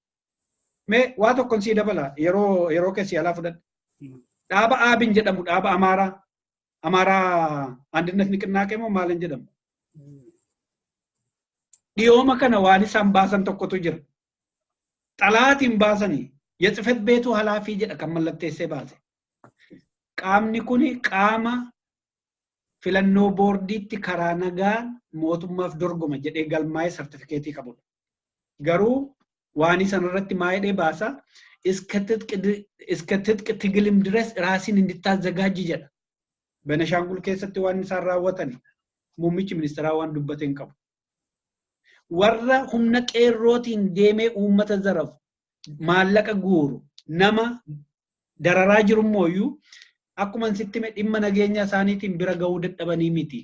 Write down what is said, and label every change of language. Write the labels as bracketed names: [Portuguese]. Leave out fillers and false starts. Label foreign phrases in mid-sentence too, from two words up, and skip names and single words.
[Oromo] Mee waa tokkoon sii dabala yeroo keessi alaa fudhadhe. Dhaaba Aabin jedhamu dhaaba Amaaraa Andinet Niqinnaaqee moo maalin jedhamu? Dhiyooma kana waan isaan baasan tokkotu jira. Xalaatiin baasanii [Amharic] የጽሕፈት ቤቱ ኃላፊ [Oromo] jedha kan mallatteessee baase. Qaamni kun qaama filannoo boordiitti karaa nagaan mootummaaf dorgoma jedhee galmaa'ee sartifikeetii qabudha. Garuu waan isaan irratti maayidhee baasa [Amharic] እስከ ትጥቅ ትግልም ድረስ ራስን እንድታዘጋጅ [Oromo] jedha. Benashaangul keessatti waan isaan raawwatan muummichi ministeeraa waan dubbateen qabu. Warra humna qeerrootiin deemee uummata zarafu maallaqa guuru nama dararaa jiru mooyyuu akkuma sitti mee dhimma nageenya isaaniitiin bira ga'uu dadhabanii miti.